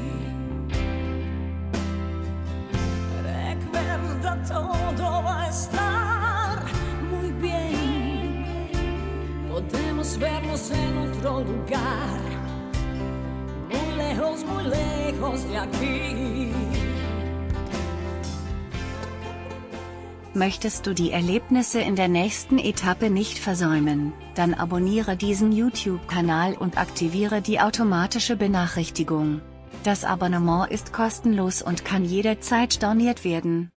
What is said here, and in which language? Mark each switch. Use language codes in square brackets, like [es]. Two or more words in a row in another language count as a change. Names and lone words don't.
[es] Recuerda, todo va a estar muy bien, podemos vernos en otro lugar, muy lejos de aquí. [de] Möchtest du die Erlebnisse in der nächsten Etappe nicht versäumen, dann abonniere diesen YouTube-Kanal und aktiviere die automatische Benachrichtigung. Das Abonnement ist kostenlos und kann jederzeit storniert werden.